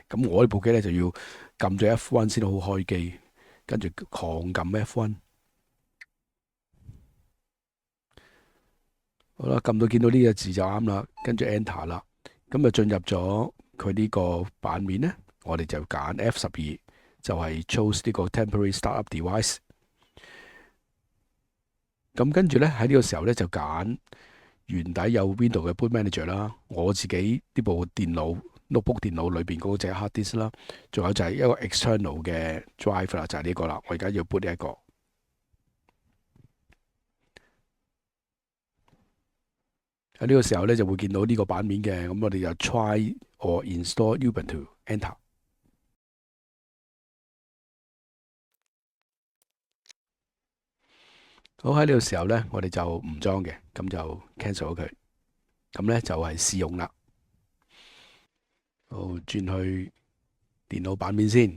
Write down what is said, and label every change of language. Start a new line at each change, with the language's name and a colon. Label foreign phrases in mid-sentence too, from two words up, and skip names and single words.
Cantonese: 咁我呢部機咧就要撳咗 F1 先好開機，跟住狂撳 F1。好啦，撳到見到呢個字就啱啦，跟住 Enter 啦。咁就進入咗佢呢個版面咧，我哋就揀 F12。就係 choose 呢個
English: temporary startup device。
Cantonese: 咁跟住咧喺呢個時候咧就揀原底有 Windows 嘅
English: boot manager
Cantonese: 啦。我自己呢部電腦 notebook 電腦裏邊嗰隻
English: hard disk
Cantonese: 啦，仲有就係一個 external 嘅 drive 啦，就係呢個啦。我而家要 boot 呢一個。喺呢個時候咧就會見到呢個版面嘅，咁我哋就
English: try or install Ubuntu enter。
Cantonese: 好，喺呢個時候咧，我哋就唔裝嘅，咁就 cancel 咗佢。咁咧就係試用啦。好，轉去電腦版面先。